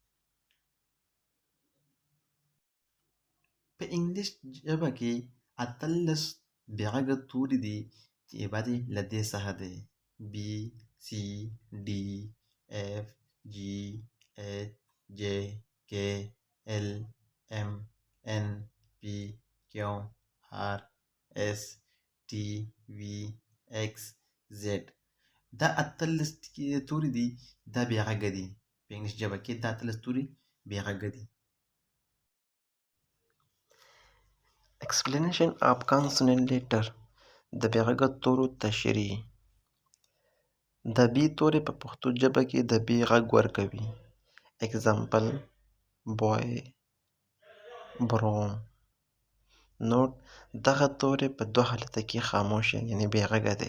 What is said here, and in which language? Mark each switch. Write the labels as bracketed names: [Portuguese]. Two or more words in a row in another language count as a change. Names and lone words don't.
[Pashto] په انګلیش ژبه کې 18 بې غږه توري دي چې عبارت له دې څخه دی [English] B C D F G H J K L M N P Q R S T V X Z. [Pashto] دا 18 توري دي دا بې غږه دي. په انګلیش ژبه کې دا 18 توري بې غږه دي. [English] Explanation of consonant letter [Pashto] د بې غږه تورو تشریح. د بي توري په پښتو ژبه کې د بي غږ ورکوي. [English] example boy broom. [Pashto] نوټ دغه توري په دوه حالته کې خاموش یعنې بې غږه دی.